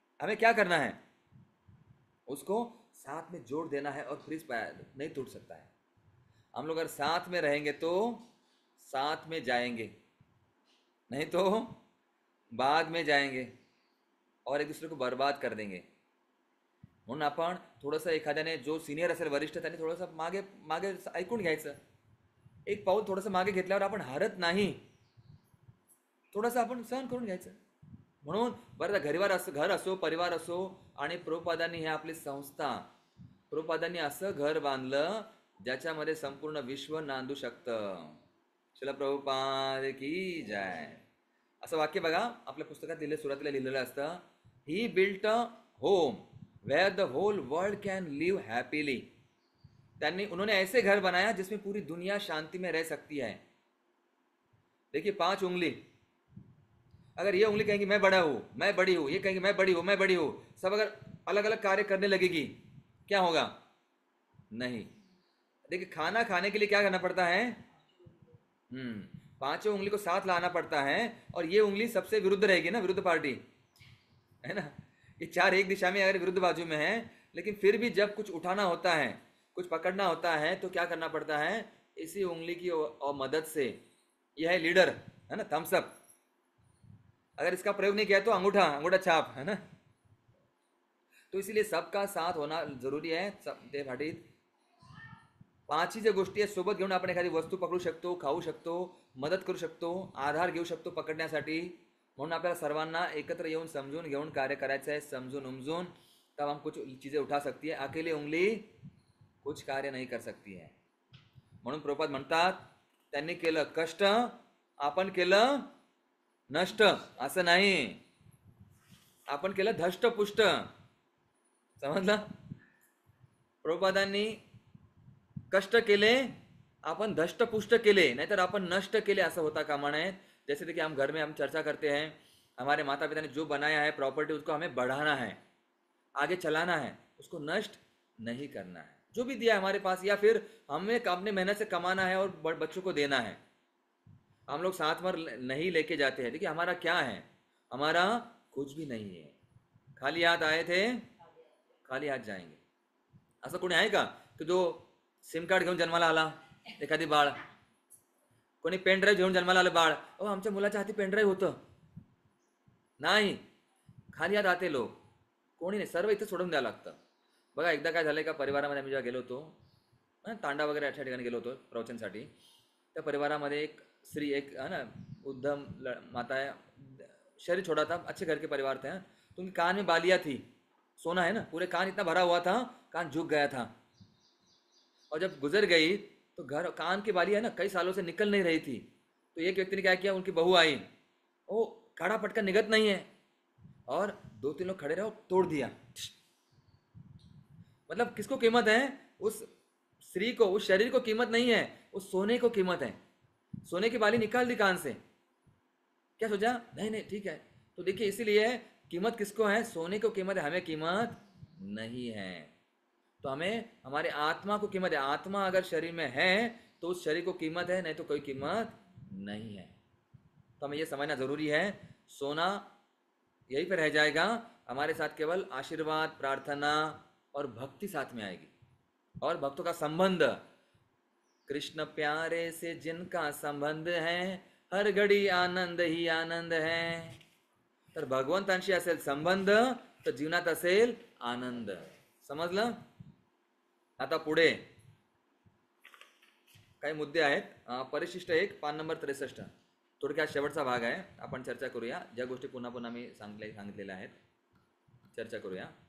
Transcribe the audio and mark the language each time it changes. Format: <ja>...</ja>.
<hi>हमें क्या करना है, उसको साथ में जोड़ देना है और फिर नहीं टूट सकता है. हम लोग अगर साथ में रहेंगे तो साथ में जाएंगे, नहीं तो बाद में जाएंगे और एक दूसरे को बर्बाद कर देंगे.</hi> <mr>म्हणून आपण थोडंसं एखाद्याने जो सिनियर असेल वरिष्ठ त्याने थोडंसं मागे मागे ऐकून घ्यायचं. एक पाऊल थोडंसं मागे घेतल्यावर आपण हारत नाही, थोडंसं आपण सहन करून घ्यायचं. म्हणून बरं घर असो परिवार असो, आणि प्रभुपादांनी हे आपली संस्था, प्रभुपादांनी असं घर बांधलं ज्याच्यामध्ये संपूर्ण विश्व नांदू शकतं. श्रील प्रभुपाद की जय. असं वाक्य बघा आपल्या पुस्तकात सुरुवातीला लिहिलेलं असतं,</mr> <en>He built a home where the whole world can live happily.</en> <hi>उन्होंने ऐसे घर बनाया जिसमें पूरी दुनिया शांति में रह सकती है. देखिए 5 उंगली, अगर ये उंगली कहेंगी मैं बड़ा हूँ मैं बड़ी हूँ, ये कहेंगी मैं बड़ी हूँ मैं बड़ी हूँ, सब अगर अलग अलग कार्य करने लगेगी क्या होगा? नहीं. देखिए खाना खाने के लिए क्या करना पड़ता है? 5 उंगली को साथ लाना पड़ता है, और ये उंगली सबसे विरुद्ध रहेगी ना, विरुद्ध पार्टी है ना. ये 4 एक दिशा में अगर विरुद्ध बाजू में है, लेकिन फिर भी जब कुछ उठाना होता है, कुछ पकड़ना होता है, तो क्या करना पड़ता है? इसी उंगली की और मदद से. यह है लीडर है ना, थम्स अप. अगर इसका प्रयोग नहीं किया तो अंगूठा छाप है ना. तो इसीलिए सबका साथ होना जरुरी</hi> <mr>आहे. ते भाटीत 5 ज्या गोष्टी आहेत सोबत घेऊन आपण एखादी वस्तू पकडू शकतो, खाऊ शकतो, मदत करू शकतो, आधार घेऊ शकतो पकडण्यासाठी. म्हणून आपल्याला सर्वांना एकत्र येऊन समजून घेऊन कार्य करायचं आहे, समजून उमजून.</mr> <hi>तब हम कुछ चीजें उठा सकती है. अकेली उंगली कुछ कार्य नहीं कर सकती है.</hi> <mr>म्हणून प्रभुपाद म्हणतात, त्यांनी केलं कष्ट, आपण केलं नष्ट. असं नाही, आपण केलं धष्टपुष्ट. समजलं? प्रभुपादांनी कष्ट केले, अपन धष्टपुष्ट केले, नाहीतर आपण नष्ट केले असं होता कामा नये.</mr> <hi>जैसे देखिए हम घर में हम चर्चा करते हैं, हमारे माता पिता ने जो बनाया है प्रॉपर्टी, उसको हमें बढ़ाना है, आगे चलाना है, उसको नष्ट नहीं करना है. जो भी दिया है हमारे पास, या फिर हमें अपने मेहनत से कमाना है और बच्चों को देना है. हम लोग साथ में नहीं लेके जाते हैं. देखिए हमारा क्या है, हमारा कुछ भी नहीं है. खाली हाथ आए थे, खाली हाथ जाएंगे.</hi> <mr>असं कोणी आहे का की जो सिम कार्ड घेऊन जन्माला आला, एखादी बाळ, कोणी पेन ड्राईव्ह घेऊन जन्माला आलं बाळ, आमच्या मुलाच्या हाती पेन ड्राईव्ह होतं नाही, खाली हात आते लोक, कोणी नाही, सर्व इथं सोडून द्यावं लागतं. बघा एकदा काय झालंय का, परिवारामध्ये आम्ही जेव्हा गेलो होतो, तांडा वगैरे अशा ठिकाणी गेलो होतो प्रवचनसाठी, त्या परिवारामध्ये एक स्त्री,</mr> <hi>एक है ना उद्धम माता है, शरीर छोटा था, अच्छे घर के परिवार थे. तो उनके कान में बालियाँ थी, सोना है ना, पूरे कान इतना भरा हुआ था, कान झुक गया था. और जब गुजर गई तो कान की बाली है ना कई सालों से निकल नहीं रही थी. तो एक व्यक्ति ने क्या किया, उनकी बहू आई, वो काढ़ा पटका निगत नहीं है, और 2-3 लोग खड़े रहे और तोड़ दिया. मतलब किसको कीमत है? उस स्त्री को, उस शरीर को कीमत नहीं है, उस सोने को कीमत है. सोने की बाली निकाल दी कान से. क्या सोचा? नहीं ठीक है. तो देखिए इसीलिए कीमत किसको है? सोने को कीमत है, हमें कीमत नहीं है. तो हमें हमारे आत्मा को कीमत है. आत्मा अगर शरीर में है तो उस शरीर को कीमत है, नहीं तो कोई कीमत नहीं है. तो हमें यह समझना जरूरी है. सोना यहीं पर रह जाएगा, हमारे साथ केवल आशीर्वाद, प्रार्थना और भक्ति साथ में आएगी, और भक्तों का संबंध, कृष्ण प्यारे से जिनका संबंध है, हर घडी आनंद ही आनंद है.</hi> <mr>तर भगवंतांशी असेल संबंध तर जीवनात असेल आनंद. समजलं? आता पुढे काही मुद्दे आहेत. परिशिष्ट 1 पान नंबर 63, थोडक्यात शेवटचा भाग आहे, आपण चर्चा करूया. ज्या गोष्टी पुन्हा पुन्हा मी सांगितलेल्या आहेत चर्चा करूया.</mr>